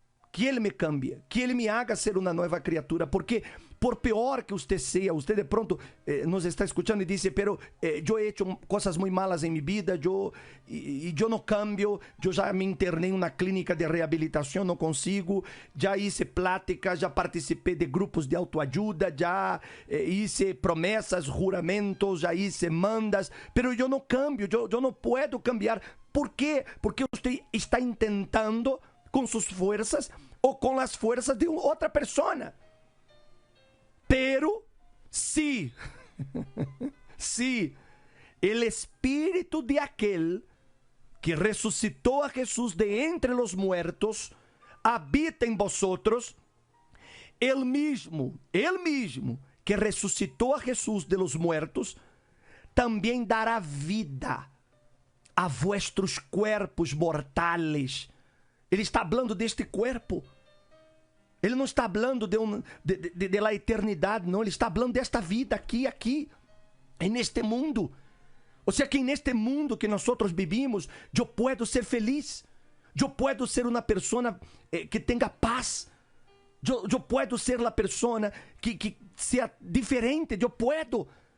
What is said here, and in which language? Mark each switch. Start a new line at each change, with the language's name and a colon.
Portuguese: que Ele me
Spanish: haga
Portuguese: ser uma nova criatura, porque por pior que você seja, você de pronto nos está escutando e diz,
Spanish: pero
Portuguese: eu
Spanish: he hecho
Portuguese: coisas muito
Spanish: malas
Portuguese: em minha vida, eu não
Spanish: cambio,
Portuguese: eu já me internei em uma clínica de reabilitação, não consigo, já
Spanish: hice pláticas,
Portuguese: já participei de grupos de autoajuda, já
Spanish: hice promessas,
Portuguese: juramentos, já
Spanish: hice mandas,
Portuguese: pero eu não cambio, eu não posso
Spanish: cambiar.
Portuguese: Por quê? Porque você está intentando com suas forças ou com as forças de outra pessoa.
Spanish: Pero si el espíritu de aquel que resucitó a Jesús de entre los muertos habita en vosotros, el mismo que resucitó a Jesús de los muertos, también dará vida a vuestros cuerpos mortales.
Portuguese: Ele está falando deste
Spanish: cuerpo.
Portuguese: Ele não está falando
Spanish: de la eternidade,
Portuguese: não. Ele está falando desta vida aqui, neste mundo. Ou seja, que neste mundo que nós
Spanish: vivimos,
Portuguese: eu posso ser feliz. Eu posso ser uma pessoa que tenha paz. Eu posso ser a pessoa que seja diferente. Eu posso.